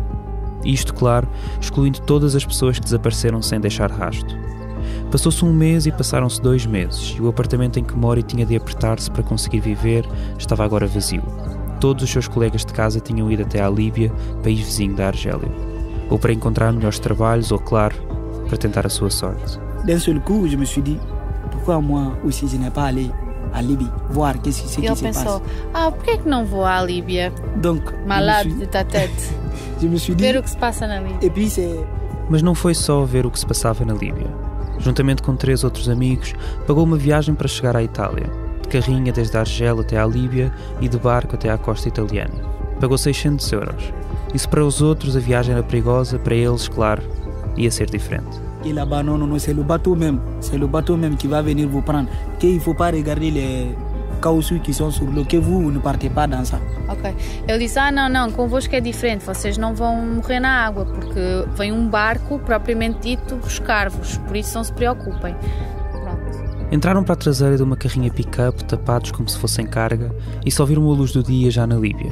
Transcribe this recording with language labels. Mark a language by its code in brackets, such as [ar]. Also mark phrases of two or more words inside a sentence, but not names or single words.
[pt] Isto, claro, excluindo todas as pessoas que desapareceram sem deixar rastro. Passou-se 1 mês e passaram-se 2 meses, e o apartamento em que Mori tinha de apertar-se para conseguir viver estava agora vazio. Todos os seus colegas de casa tinham ido até à Líbia, país vizinho da Argélia. Ou para encontrar melhores trabalhos, ou, claro, para tentar a sua sorte. [fr] D'un seul coup, je me suis dit, pourquoi moi aussi je n'ai pas allé à Libye, voir qu'est-ce qui se passe. [pt] Ele pensou, porquê é que não vou à Líbia? [fr] Donc, malade de ta tête. Je me suis dit, [pt] ver o que se passa na Líbia. [fr] Et puis c'est... [pt] Mas não foi só ver o que se passava na Líbia. Juntamente com 3 outros amigos, pagou uma viagem para chegar à Itália. De carrinha desde a Argel até à Líbia e de barco até à costa italiana. Pagou 600 euros. E se para os outros a viagem era perigosa, para eles, claro, ia ser diferente. [fr] Et là-bas, non, c'est le bateau même. C'est le bateau même qui va venir vous prendre. Il ne faut pas regarder les caoutchoucs qui sont sur l'eau, que vous ne partez pas dans ça. Ok. [pt] Ele disse, não, convosco é diferente, vocês não vão morrer na água, porque vem barco, propriamente dito, buscar-vos, por isso não se preocupem. Pronto. Entraram para a traseira de uma carrinha pick-up, tapados como se fossem carga, e só viram a luz do dia já na Líbia.